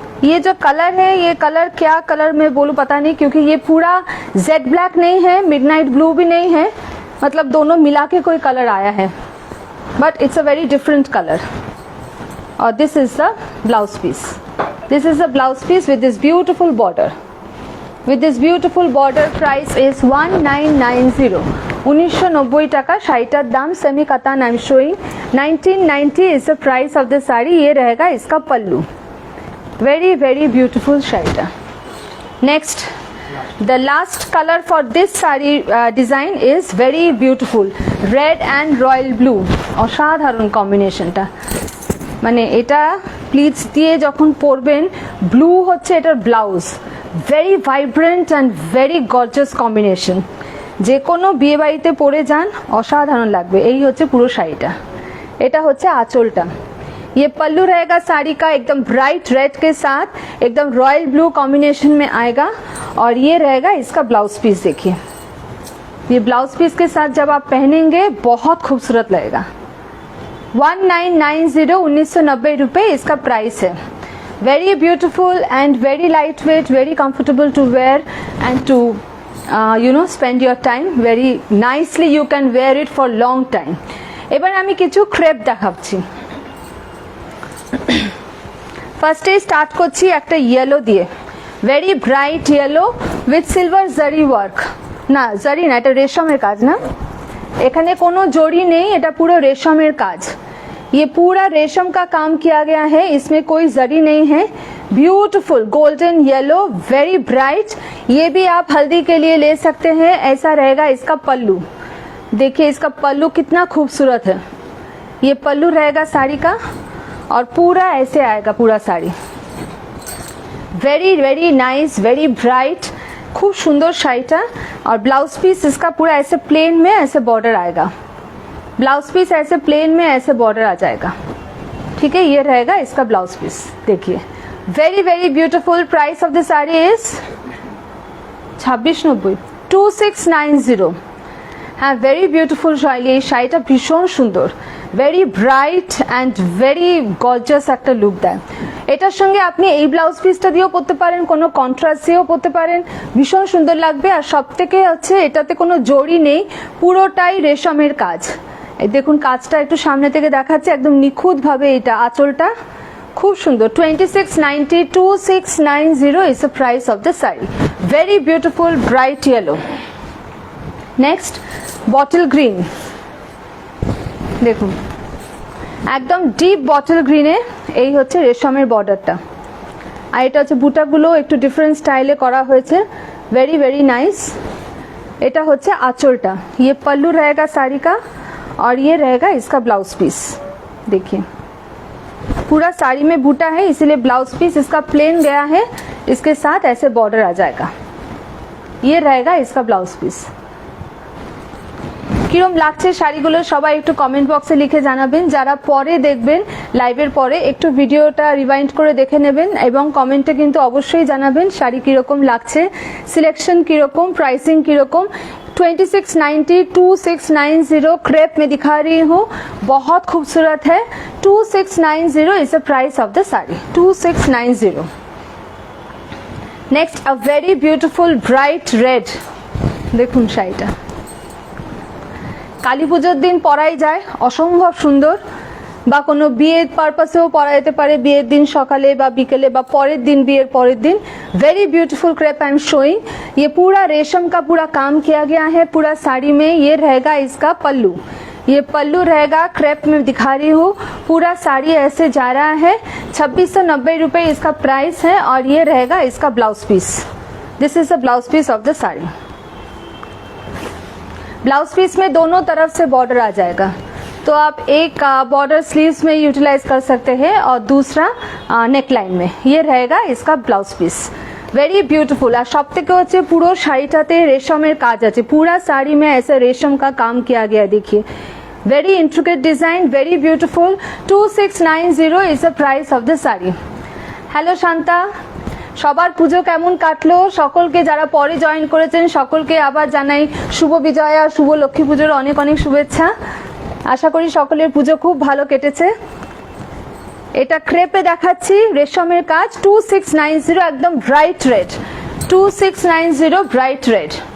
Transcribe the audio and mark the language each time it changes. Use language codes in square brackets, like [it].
[hi] ये जो कलर है, ये कलर क्या कलर मैं बोलूं पता नहीं, क्योंकि ये पूरा जेड ब्लैक नहीं है, मिडनाइट ब्लू भी नहीं है, मतलब दोनों मिला के कोई कलर आया है, [en] But it's a very different colour. और this is the blouse piece, this is the blouse piece with this beautiful border. With this beautiful border, price is 1990, 1990 [bn] টাকা শাড়িটার দাম। [en] Semi katan I am showing, 1990 is the price of the sari. [hi] ये रहेगा इसका पल्लू, [en] very very beautiful [hi] শাড়িটা। [en] Next, the last color for this sari design is very beautiful, red and royal blue। [bn] অসাধারণ কম্বিনেশনটা, মানে এটা প্লিটস দিয়ে যখন পরবেন, ব্লু হচ্ছে এটার blouse, [en] Very vibrant and very gorgeous combination. [bn] যে কোনো বিয়ে বাড়িতে পরে যান অসাধারণ লাগবে। এই হচ্ছে পুরো শাড়িটা, এটা হচ্ছে আঁচলটা। [hi] ये पल्लू रहेगा साड़ी का, एकदम ब्राइट रेड के साथ एकदम रॉयल ब्लू कॉम्बिनेशन में आएगा। और ये रहेगा इसका ब्लाउज पीस। देखिए ये ब्लाउज पीस के साथ जब आप पहनेंगे बहुत खूबसूरत लगेगा। 1990, 1990 रुपये इसका प्राइस है। [en] Very beautiful and very lightweight, very comfortable to wear and to spend your time very nicely. You can wear it for long time. [bn] এবার আমি কিছু ক্রেপ দেখাচ্ছি। ফার্স্টে স্টার্ট করছি একটা ইয়েলো দিয়ে, [en] Very bright yellow with silver zari work. [bn] না জারি না, এটা রেশমের কাজ না, এখানে কোনো জড়ি নেই, এটা পুরো রেশমের কাজ। [hi] ये पूरा रेशम का काम किया गया है, इसमें कोई जरी नहीं है। Beautiful golden yellow, [en] Very bright. [hi] ये भी आप हल्दी के लिए ले सकते हैं। ऐसा रहेगा इसका पल्लू। देखिए इसका पल्लू कितना खूबसूरत है। ये पल्लू रहेगा साड़ी का और पूरा ऐसे आएगा पूरा sari. [en] very very nice, very bright, [bn] खूब सुंदर शाड़ीटा। [hi] और ब्लाउज पीस इसका पूरा ऐसे प्लेन में ऐसे बॉर्डर आएगा। ब्लाउज पीस ऐसे प्लेन में ऐसे बॉर्डर आ जाएगा, ठीक है। ये रहेगा इसका ब्लाउज पीस। देखिए [en] Very very beautiful. Price of the sari is 2690, 2690। हाँ very beautiful sari. [bn] এই শাড়িটা ভীষণ সুন্দর, [en] very bright and very gorgeous [bn] একটা লুক দেয়। এটার সঙ্গে আপনি এই ব্লাউজ পিসটা দিয়েও পরতে পারেন, কোনো কন্ট্রাস্ট দিয়েও পরতে পারেন, ভীষণ সুন্দর লাগবে। আর সব থেকে হচ্ছে এটাতে কোনো জড়ি নেই, পুরোটাই রেশমের কাজ। দেখুন কাজটা একটু সামনে থেকে দেখাচ্ছে, একদম নিখুঁত ভাবে। এটা আঁচলটা খুব সুন্দর। [en] 2690, 2690 is the price of the saree. Very beautiful bright yellow. Next, bottle green। [bn] দেখুন একদম ডিপ বটল গ্রিনে এই হচ্ছে রেশমের বর্ডারটা। আর এটা হচ্ছে বুটাগুলো একটু ডিফারেন্ট স্টাইলে করা হয়েছে, [en] Very very nice. [bn] এটা হচ্ছে আঁচলটা। [hi] ये पल्लू रहेगा साड़ी का और ये रहेगा इसका ब्लाउज पीस। देखिए पूरा साड़ी में बूटा है, इसीलिए ब्लाउज पीस इसका प्लेन गया है, इसके साथ ऐसे बॉर्डर आ जाएगा। ये रहेगा इसका ब्लाउज पीस। [bn] কিরম লাগছে শাড়িগুলো সবাই একটু কমেন্ট বক্সে লিখে জানাবেন। যারা পরে দেখবেন লাইভের পরে একটু ভিডিওটা রিওয়াইন্ড করে দেখে নেবেন এবং কমেন্টে কিন্তু অবশ্যই জানাবেন শাড়ি কিরকম লাগছে, সিলেকশন কিরকম, प्राइसिंग किरकम। [hi] 2690 2690 क्रेप में दिखा रही हूँ, बहुत खूबसूरत है। [en] 2690 is the price of the sari, 2690। Next a very beautiful bright red, [bn] देखুন শাড়িটা কালী পুজোর দিন পরাই যায়, অসম্ভব সুন্দর, বা কোনো বিয়ের পারপাসেও পরা যেতে পারে, বিয়ের দিন সকালে বা বিকেলে বা পরের দিন, বিয়ের পরের दिन। [en] Very beautiful crepe I am showing. [hi] ये पूरा रेशम का पूरा काम किया गया है पूरा साड़ी में। ये रहेगा इसका पल्लू, ये पल्लू रहेगा, क्रेप में दिखा रही हूँ। पूरा साड़ी ऐसे जा रहा है, 2690 रुपये इसका प्राइस है। और ये रहेगा इसका blouse piece, [en] This is the blouse piece of the sari. [hi] Blouse piece में दोनों तरफ से बॉर्डर आ जाएगा, तो आप एक बॉर्डर स्लीव्स में यूटिलाइज कर सकते हैं और दूसरा नेकलाइन में। ये रहेगा इसका ब्लाउज पीस, वेरी ब्यूटीफुल। और सब [bn] থেকে হচ্ছে পুরো শাড়িটাতে রেশমের কাজ আছে, [hi] पूरा साड़ी में ऐसे रेशम का काम किया गया, देखिए [en] Very intricate design, very beautiful. 2690 is the price of the sari. [bn] Hello Shanta, সবার পুজো কেমন কাটলো? সকলকে যারা পরে জয়েন করেছেন সকলকে আবার জানাই শুভ বিজয়া, শুভ লক্ষ্মী পুজোর অনেক অনেক শুভেচ্ছা। আশা করি সকলের পুজো খুব ভালো কেটেছে। এটা ক্রেপে দেখাচ্ছি, রেশমের কাজ, 2690, একদম ব্রাইট রেড, 2690 ব্রাইট রেড।